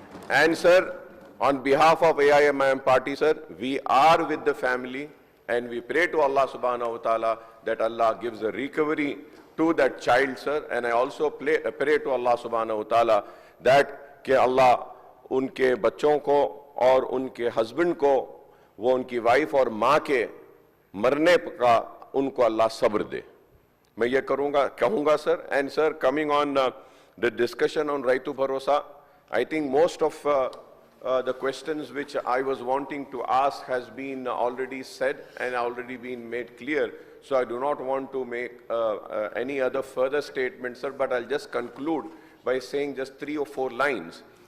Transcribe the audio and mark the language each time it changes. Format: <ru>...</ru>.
<en>And sir, on behalf of AIMIM party, sir, we are with the family and we pray to Allah subhanahu wa ta'ala that Allah gives a recovery to that child, sir. And I also pray to Allah subhanahu wa ta'ala that</en> <hi>कि Allah उनके बच्चों को और उनके husband को, वो उनकी wife और माँ के मरने का उनको अल्लाह सब्र दे। मैं ये कहूंगा sir.</hi> <en>And sir, coming on the discussion on Rythu Bharosa, I think most of the questions which I was wanting to ask has been already said and already been made clear. So I do not want to make any other further statements, sir, but I'll just conclude by saying just 3 or 4 lines.</en>